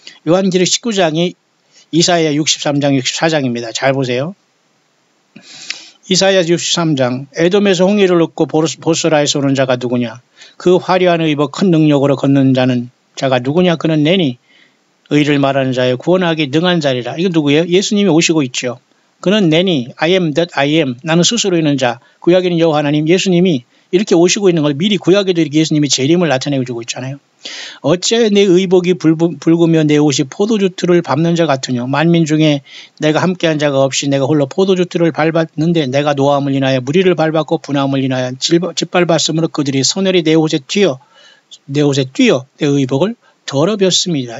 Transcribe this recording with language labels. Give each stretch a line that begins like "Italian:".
Korean: 요한계시록 19장이 이사야 63장, 64장입니다. 잘 보세요. 이사야 63장 에돔에서 홍해를 얻고 보스라에서 오는 자가 누구냐? 그 화려한 의복 큰 능력으로 걷는 자가 누구냐? 그는 내니 의를 말하는 자의 구원하기 능한 자리라. 이거 누구예요? 예수님이 오시고 있죠. 그는 내니
English: I am that I am.
Korean: 나는 스스로 있는 자. 구약에는 여호와 하나님 예수님이 이렇게 오시고 있는 걸 미리 구약에도 이렇게 예수님이 재림을 나타내고 주고 있잖아요. 어째 내 의복이 붉으며 내 옷이 포도주 틀을 밟는 자 같으뇨. 만민 중에 내가 함께한 자가 없이 내가 홀로 포도주 틀을 밟았는데 내가 노함을 인하여 무리를 밟았고 분함을 인하여 짓밟았으므로 그들이 선혈이 내 옷에 뛰어 내 의복을 더럽혔습니다.